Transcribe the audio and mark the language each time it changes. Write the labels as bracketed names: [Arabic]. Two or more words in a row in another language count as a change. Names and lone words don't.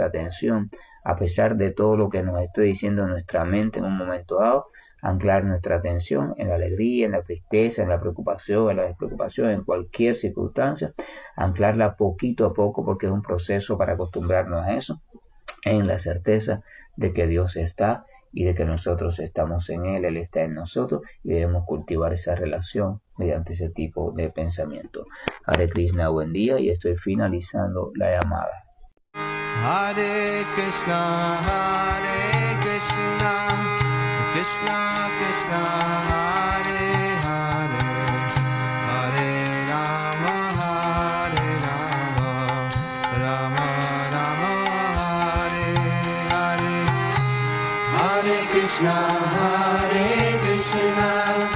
[Spanish] atención, a pesar de todo lo que nos esté diciendo nuestra mente en un momento dado, anclar nuestra atención en la alegría, en la tristeza, en la preocupación, en la despreocupación, en cualquier circunstancia, anclarla poquito a poco, porque es un proceso para acostumbrarnos a eso, en la certeza de que Dios está y de que nosotros estamos en Él está en nosotros, y debemos cultivar esa relación mediante ese tipo de pensamiento. [Sanskrit] हरे कृष्ण, [Spanish] buen día, y estoy finalizando la llamada. [Sanskrit] हरे कृष्ण, कृष्ण कृष्ण, हरे हरे, हरे राम, राम राम, हरे हरे, हरे कृष्ण, कृष्ण